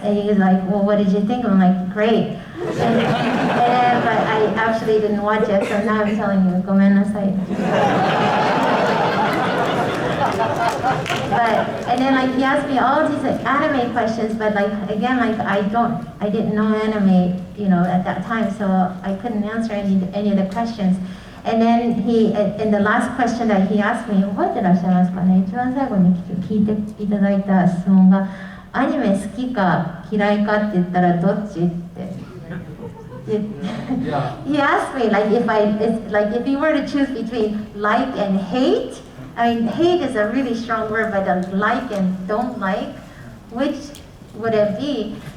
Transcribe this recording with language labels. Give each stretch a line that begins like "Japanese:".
English: And he was well, what did you think? I'm great. But I actually didn't watch it, so now I'm telling you, gomen-nasai. And then he asked me all these anime questions, but again, I didn't know anime, at that time, so I couldn't answer any of the questions. And then in the last question that he asked me,
Japanese: 覚えてらっしゃいますかね、一番最後に聞いていただいた質問が、アニメ好きか嫌いかって言ったらどっちって。
English: He asked me if you were to choose between like and hate. I mean, hate is a really strong word, but like and don't like, which would it be?